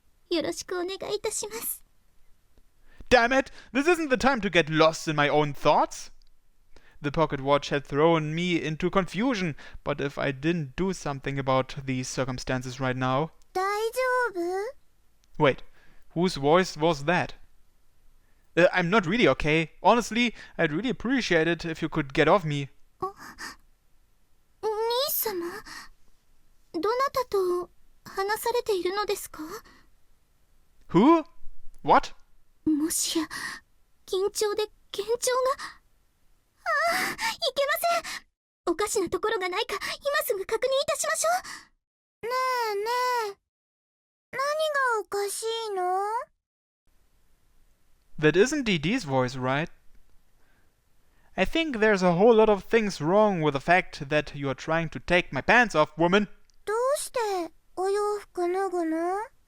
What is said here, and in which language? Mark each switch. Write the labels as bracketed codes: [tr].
[ja] よろしくお願いいたします。 [en] Damn it! This isn't the time to get lost in my own thoughts! The pocket watch had thrown me into confusion, but if I didn't do something about these circumstances right now... [ja] 大丈夫? [en] Wait, whose voice was that? I'm not really okay. Honestly, I'd really appreciate it if you could get off me. [ja] 兄様、どなたと話されているのですか? [en] Who? What? [ja] もしや、緊張で幻聴が... いけません。おかしなところがないか、今すぐ確認いたしましょう。ねえねえ、何がおかしいの? [en] That isn't DD's voice, right? I think there's a whole lot of things wrong with the fact that you are trying to take my pants off, woman. [ja] どうしてお洋服脱ぐの?